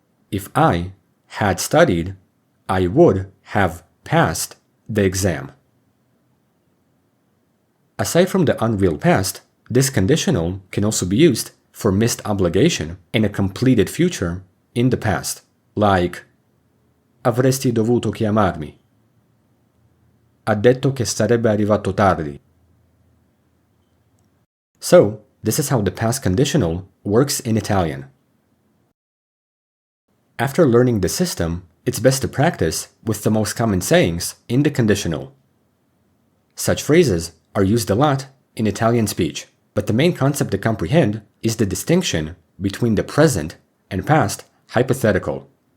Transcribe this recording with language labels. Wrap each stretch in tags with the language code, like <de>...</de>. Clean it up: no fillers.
<en>If I had studied, I would have passed the exam. Aside from the unreal past, this conditional can also be used for missed obligation and a completed future in the past, like</en> <it>avresti dovuto chiamarmi. Ha detto che sarebbe arrivato tardi.</it> <en>So, this is how the past conditional works in Italian. After learning the system, it's best to practice with the most common sayings in the conditional. Such phrases are used a lot in Italian speech, but the main concept to comprehend is the distinction between the present and past hypothetical.</en>